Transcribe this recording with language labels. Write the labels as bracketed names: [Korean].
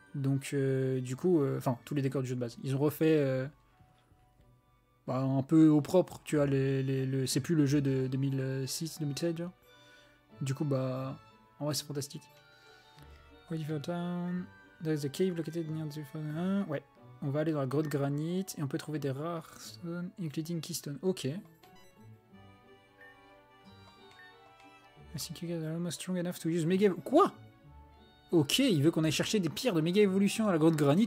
[French] Donc, du coup, tous les décors du jeu de base. Ils ont refait un peu au propre, tu vois. C'est plus le jeu de 2006-2007, genre. Du coup, en vrai, c'est fantastique. [English] Waiting Town. There's a cave located near the phone. [French] Ouais. On va aller dans la grotte granit et on peut trouver des rares stones, [English] including keystone. [French] Ok. [English] I think you guys are almost strong enough to use Mega... [French] Quoi? Ok, il veut qu'on aille chercher des pierres de méga évolution à la grotte granit.